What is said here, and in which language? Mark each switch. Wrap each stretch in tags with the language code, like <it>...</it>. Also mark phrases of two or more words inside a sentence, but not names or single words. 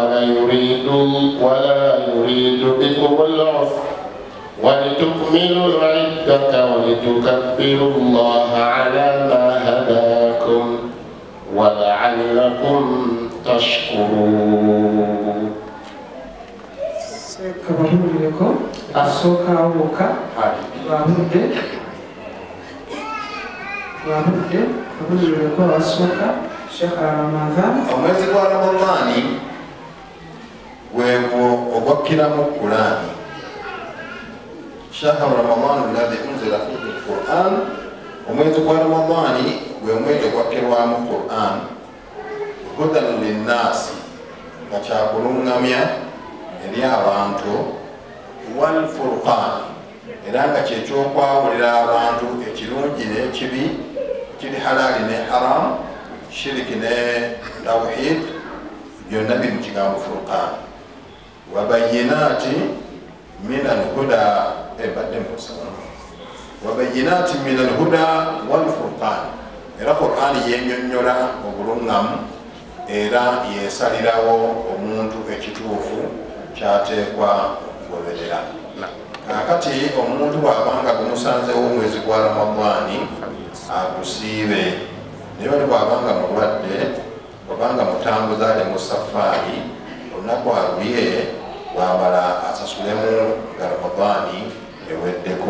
<ar>ولا يريد بكم العسر ولتكملوا العدة ولتكبروا الله على ما هداكم ولعلكم تشكرون.</ar> <lg>Kabahulireko asooka awoka babudde kabahulireko asooka Sheikh Ramadhan. Omwezi gwa Ramadhani gwegwo ogwakkiramu Qur'ani.</lg> <ar>شهر رمضان الذي أنزل فيه القرآن.</ar> <lg>Omwezi gwa Ramadhani gwe mwezi ogwakkirwamu Qur'an.</lg> <ar>هدى للناس,</ar> <lg>nga kyakulungamya eri abantu</lg> <ar>والفرقان</ar> <lg>era nga kyekyokwawulira abantu ekirungi n'ekibi kiri halali ne haram shiriki ne tawhid byonna biri mu kigambo furqan</lg> <ar>وبينات من الهدى</ar> <lg>ebadde musaba</lg> <ar>وبينات من الهدى والفرقان</ar> <lg>era Qur'an yenyonnyola obulungamu era yesalirawo omuntu ekituufu kyateekwa okugoberera. Kakati omuntu bw'abanga gumusanzewo omwezi gwa Ramadani agusiibe, naye bali bw'abanga mulwadde obanga mutambuza ali mu safaari olunaku alubye bwamala asasulemu nga Ramadani eweddeko.</lg>